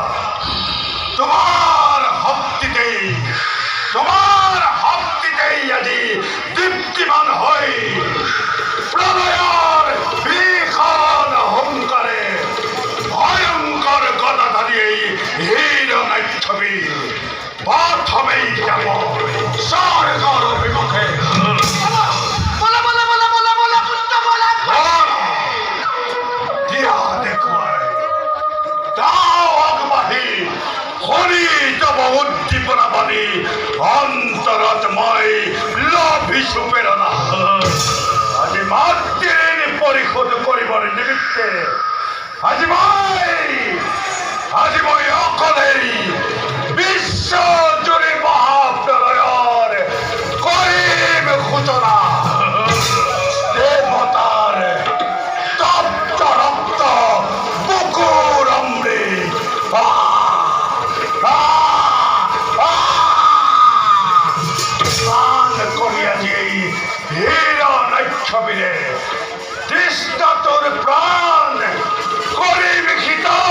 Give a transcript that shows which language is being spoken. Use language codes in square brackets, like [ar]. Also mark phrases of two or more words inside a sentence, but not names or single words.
[as] তোমাৰ হাপ্তিতে যদি দীপ্তিমান হয়, প্ৰলয়ৰ বিখান হমকাৰে, ভয়ংকৰ গদাধাৰী হিৰণ্যছবি, পথমে যাবো, সৰকাৰ অভিমুখে. অন্তরাত্মায় লাভিসু প্রেরণা আজ মাতৃ পরিশোধ করিবার নিমিত্তে আজ ভাই আজি মই অকলেই বিশ্ব জুৰি মহাপ্ৰলয়ৰ কৰিম সূচনা। দেৱতাৰ তপ্ত ৰক্ত বুকুৰ অমৃত স্নান কৰি আজি এই হিৰণ্যক্ষবীৰে কৃষ্ণ তোৰ প্ৰাণ কৰিম খিত।